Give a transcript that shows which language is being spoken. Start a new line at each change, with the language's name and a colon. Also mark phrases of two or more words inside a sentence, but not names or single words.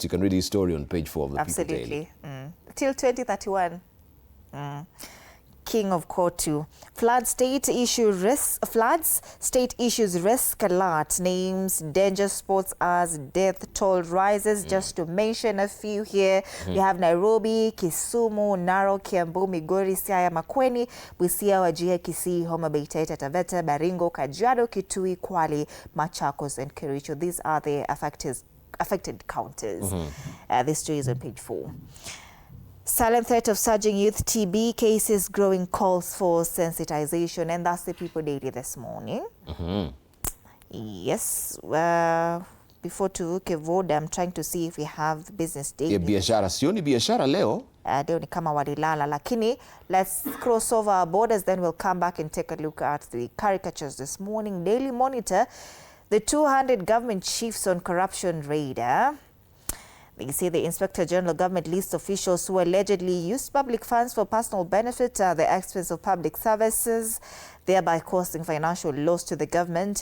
English: You can read his story on page 4 of the People Daily. Till 2031. King of Court 2. Floods state issues risk alert. Names danger spots as death toll rises. Just to mention a few here. You have Nairobi, Kisumu, Narok, Kiambu, Migori, Siaya, Makueni, Busia, Wajir, Kisii, Homa Bay, Taita Taveta, Baringo, Kajiado, Kitui, Kwale, Machakos and Kericho. These are the affected counters. This story is on page 4. Silent threat of surging youth TB cases, growing calls for sensitization. And that's the People Daily this morning. Yes. Before
Swahili: tuvuke voda,
English: I'm trying to see if we have the Business Daily.
Swahili: Biashara, sioni biashara leo. Leo ni kama walilala, lakini
English: let's cross over our borders, then we'll come back and take a look at the caricatures this morning. Daily Monitor, the 200 government chiefs on corruption radar. They say the Inspector General government lists officials who allegedly used public funds for personal benefit at the expense of public services, thereby causing financial loss to the government.